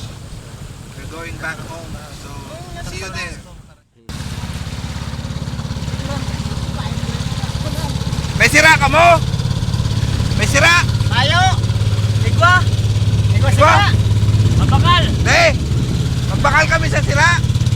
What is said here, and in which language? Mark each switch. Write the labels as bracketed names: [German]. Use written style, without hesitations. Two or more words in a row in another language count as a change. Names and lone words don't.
[English] We're going back home, so see you there. [Bikol] May sira ka mo? May sira? Tayo! Igwa! Igwa sila! Magbakal kami sa sira.